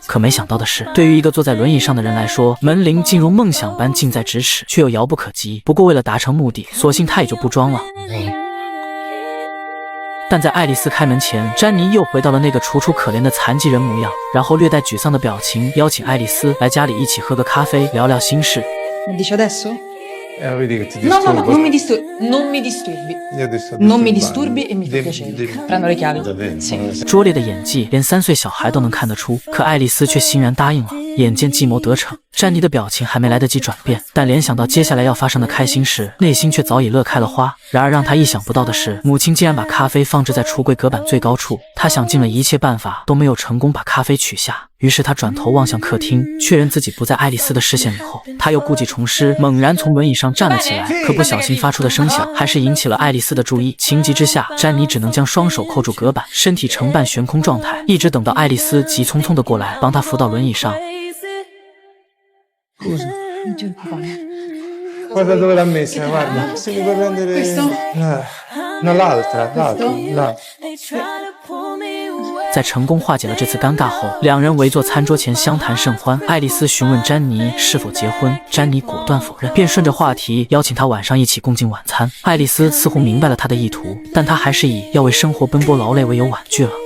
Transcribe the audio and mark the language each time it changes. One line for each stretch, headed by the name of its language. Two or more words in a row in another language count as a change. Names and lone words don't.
Chinese: 可没想到的是，对于一个坐在轮椅上的人来说，门铃竟如梦想般近在咫尺，却又遥不可及。不过，为了达成目的，索性他也就不装了。 但在爱丽丝开门前，詹妮又回到了那个楚楚可怜的残疾人模样，然后略带沮丧的表情邀请爱丽丝来家里一起喝个咖啡，聊聊心事。
Italian: Mi dici adesso? Vedi che ti No, no, no, disturbo. non mi disturbi. Non mi disturbi. Io ti sto Non mi disturbando. disturbi e mi fa piacere. Prendo le chiavi. Sì.
Chinese: 拙劣的演技，连3岁小孩都能看得出。可爱丽丝却欣然答应了。眼见计谋得逞，詹妮的表情还没来得及转变，但联想到接下来要发生的开心事，内心却早已乐开了花。然而让她意想不到的是，母亲竟然把咖啡放置在橱柜隔板最高处。她想尽了一切办法，都没有成功把咖啡取下。于是她转头望向客厅，确认自己不在爱丽丝的视线里后，她又故技重施，猛然从轮椅上站了起来。可不小心发出的声响，还是引起了爱丽丝的注意。情急之下，詹妮只能将双手扣住隔板，身体呈半悬空状态，一直等到爱丽丝急匆匆地过来，帮她扶到轮椅上。
Italian: Scusa. Non ti preoccupare. Guarda dove l'ha messa, guarda. Se mi puoi prendere. Questo? No, l'altra, là.
Chinese: 在成功化解了这次尴尬后，两人围坐餐桌前相谈甚欢。爱丽丝询问詹妮是否结婚，詹妮果断否认，便顺着话题邀请她晚上一起共进晚餐。爱丽丝似乎明白了他的意图，但她还是以要为生活奔波劳累为由婉拒了。